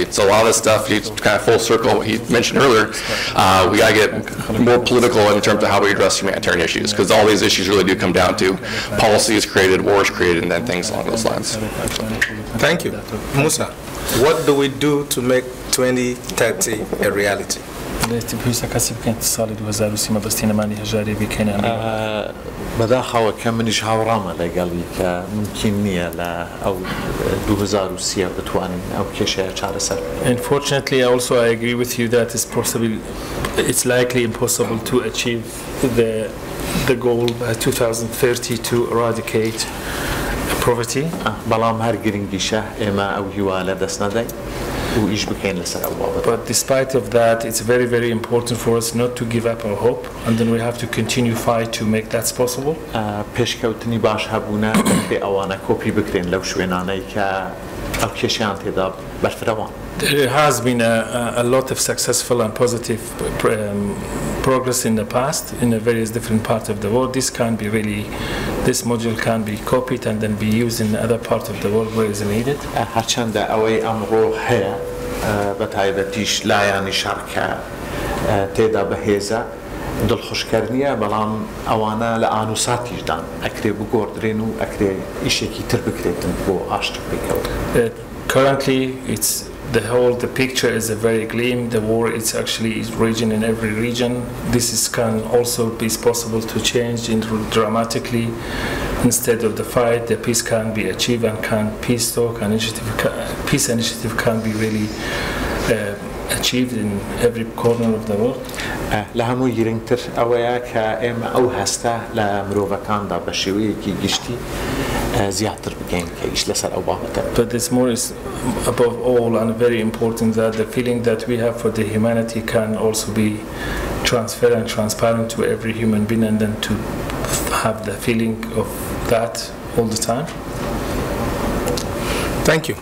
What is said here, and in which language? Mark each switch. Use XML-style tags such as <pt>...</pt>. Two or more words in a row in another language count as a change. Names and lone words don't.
<en>So a lot of this stuff, you kind of full circle what he mentioned earlier, we got to get more political in terms of how we address humanitarian issues, because all these issues really do come down to policies created, wars created, and then things along those lines. Thank you. Musa, what do we do to make 2030 a reality?</en> <ckb>بەداخەوە کە منیش هاوڕامە لەگەڵی کە ممکن نییە لە ئەو 2030 بتوانین ئەو کێشەیە چارەسەر.</ckb> <en>Unfortunately, also I agree with you that it's likely impossible to achieve the goal by 2030 to eradicate poverty.</en> <ckb>بەڵام هەر گرنگیشە ئێمە ئەو هیوا لە دەست نەدەین.</ckb> <en>But despite of that, it's very, very important for us not to give up our hope, and then we have to continue fight to make that possible.</en> <ckb>پێشکەوتنی باش هەبوونە پێ ئەوانە کۆپی بکرێن لەو شوێنانەی کە ئەو کێشیان تێدا بەرفرەوان.</ckb> <en>There has been a lot of successful and positive progress in the past in the various different parts of the world. This module can be copied and then be used in other parts of the world where it's needed.</en> <ckb>هەرچەندە ئەوەی ئەمڕۆ هەیە بەتایبەتیش لایانی شەڕکە تێدا بەهێزە دڵخۆشکردنیە، بەڵام ئەوانە لە ئانووساتیشدان ئەکرێ بگۆڕدرێن و ئەکرێ ئیشێکی تر بکرێتن بۆ ئاشتر بکەوت.</ckb> <en>Currently, the picture is a very gleam. The war is raging in every region. Can also be possible to change dramatically. Instead of the fight, the peace can be achieved, and peace initiative can be really achieved in every corner of the world.</en> <ckb>لە هەموو گرنگتر ئەوەیە کە ئێمە ئەو هەستە لە مرۆڤەکاندا بە شێوەیەکی گشتی زیاتر بگەین کە ئیش لەسەر ئەو بابەتە.</ckb> <en>But it's more above all and very important that the feeling that we have for the humanity can also be transferred and transparent to every human being, and then to have the feeling of that all the time. Thank you.</en>